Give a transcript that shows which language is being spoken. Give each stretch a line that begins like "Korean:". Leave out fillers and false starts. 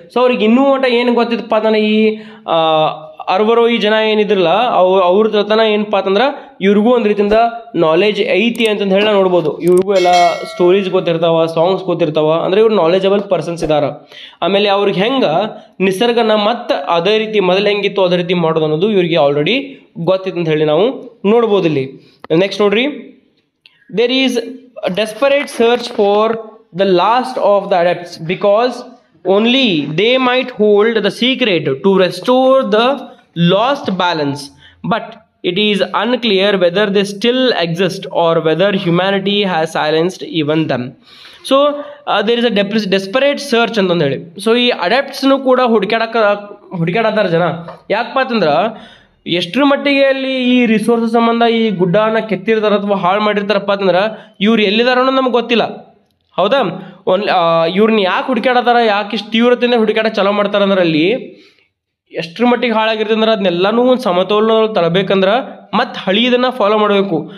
Kannada: So ಅವ್ರಿಗೆ ಇನ್ನೂ ಮಟ್ಟ ಏನು ಗೊತ್ತಿತ್ತಪ್ಪ ಅಂತಂದ್ರೆ ಈ ಅರ್ವರು ಈ ಜನ ಏನಿದ್ರಲ್ಲ ಅವ್ರ ತನ ಏನಪ್ಪ ಅಂತಂದ್ರೆ ಇವ್ರಿಗೂ ಒಂದು ರೀತಿಯಿಂದ ನಾಲೆಜ್ ಐತಿ ಅಂತಂದು ಹೇಳಿ ನಾವು ನೋಡ್ಬೋದು. ಇವ್ರಿಗೂ ಎಲ್ಲ ಸ್ಟೋರೀಸ್ ಗೊತ್ತಿರ್ತಾವ, ಸಾಂಗ್ಸ್ ಗೊತ್ತಿರ್ತಾವ, ಅಂದರೆ ಇವ್ರು ನಾಲೆಜಬಲ್ ಪರ್ಸನ್ಸ್ ಇದ್ದಾರೆ. ಆಮೇಲೆ ಅವ್ರಿಗೆ ಹೆಂಗೆ ನಿಸರ್ಗನ ಮತ್ತೆ ಅದೇ ರೀತಿ ಮೊದಲು ಹೆಂಗಿತ್ತು ಅದೇ ರೀತಿ ಮಾಡೋದು ಅನ್ನೋದು ಇವ್ರಿಗೆ ಆಲ್ರೆಡಿ ಗೊತ್ತಿತ್ತು ಅಂತ ಹೇಳಿ ನಾವು ನೋಡ್ಬೋದು ಇಲ್ಲಿ. ನೆಕ್ಸ್ಟ್ ನೋಡ್ರಿ,
English: There is a desperate search for the last of the adepts because only they might hold the secret to restore the lost balance, but it is unclear whether they still exist or whether humanity has silenced even them. So there is a desperate search
Kannada: ಅಂತಂದು ಹೇಳಿ. So ಈ ಅಡಾಪ್ಟ್ಸ್ನು ಕೂಡ ಹುಡುಕಾಡತ್ತಾರ ಜನ. ಯಾಕಪ್ಪ ಅಂತಂದ್ರೆ ಎಷ್ಟರ ಮಟ್ಟಿಗೆ ಅಲ್ಲಿ ಈ ರಿಸೋರ್ಸಸ್ ಸಂಬಂಧ ಈ ಗುಡ್ಡನ ಕೆತ್ತಿರ್ತಾರ ಅಥವಾ ಹಾಳು ಮಾಡಿರ್ತಾರಪ್ಪ ಅಂತಂದ್ರೆ ಇವ್ರು ಎಲ್ಲಿದಾರ ಅನ್ನೋದು ನಮ್ಗೆ ಗೊತ್ತಿಲ್ಲ. ಹೌದಾ? ಇವ್ರನ್ನ ಯಾಕೆ ಹುಡುಕಾಡತ್ತಾರ, ಯಾಕೆ ಇಷ್ಟು ತೀವ್ರತೆಯಿಂದ ಹುಡುಕಾಡ ಚಲೋ ಮಾಡ್ತಾರೆ ಅಂದ್ರೆ ಅಲ್ಲಿ ಎಷ್ಟರ ಮಟ್ಟಿಗೆ ಹಾಳಾಗಿರ್ತದೆ ಅಂದ್ರೆ ಅದನ್ನೆಲ್ಲನೂ ಒಂದು ಸಮತೋಲನ ತರಬೇಕಂದ್ರೆ ಮತ್ತು ಹಳಿದನ್ನು ಫಾಲೋ ಮಾಡಬೇಕು.